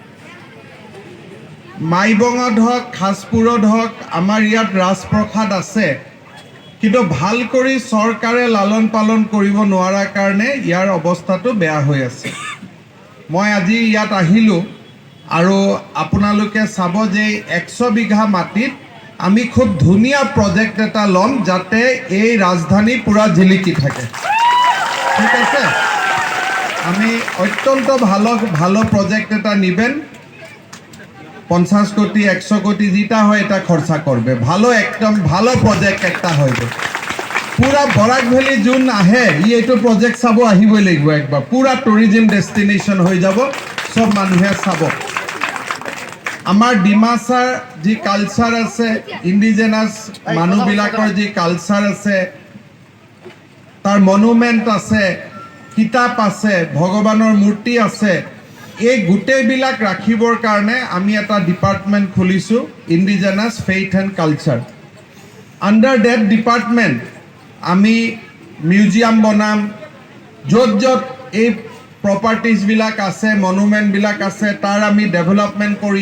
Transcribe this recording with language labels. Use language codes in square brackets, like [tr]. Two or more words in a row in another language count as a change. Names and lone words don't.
[as] মাইবঙত হওক, খাসপুৰত হওক, আমাৰ ইয়াত ৰাজপ্ৰসাদ আছে, কিন্তু ভাল কৰি চৰকাৰে লালন পালন কৰিব নোৱাৰাৰ কাৰণে ইয়াৰ অৱস্থাটো বেয়া হৈ আছে। মই আজি ইয়াত আহিলোঁ আৰু আপোনালোকে চাব যে 100 বিঘা মাটিত আমি খুব ধুনীয়া প্ৰজেক্ট এটা ল'ম, যাতে এই ৰাজধানী পূৰা জিলিকি থাকে। [bn] ঠিক আছে, আমি অত্যন্ত ভালো প্রজেক্ট এটা নিবেন। 50 কোটি 100 কোটি যেটা হয় এটা খরচা করবে, ভালো একদম ভালো প্রজেক্ট একটা হইবে। [as] পুরা বরাক ভ্যালি যোন আহে এইটো প্রজেক্ট চাব আহিবই লাগিব একবার। পুরা [en] tourism destination [as] হয়ে যাব, সব মানুহে চাব। আমার ডিমাসার যি কালচার আছে, ইন্ডিজেনাস মানুহবিলাকৰ যি কালচার আছে, তার মনুমেন্ট আছে, কিতাপ আছে, ভগৱানৰ মূৰ্তি আছে, এই গোটেইবিলাক ৰাখিবৰ কাৰণে আমি এটা ডিপাৰ্টমেণ্ট খুলিছোঁ, [en] indigenous faith and culture. under that department [as] আমি মিউজিয়াম বনাম, য'ত য'ত এই প্ৰপাৰ্টিজবিলাক আছে, মনুমেণ্টবিলাক আছে, তাৰ আমি ডেভেলপমেণ্ট কৰিম।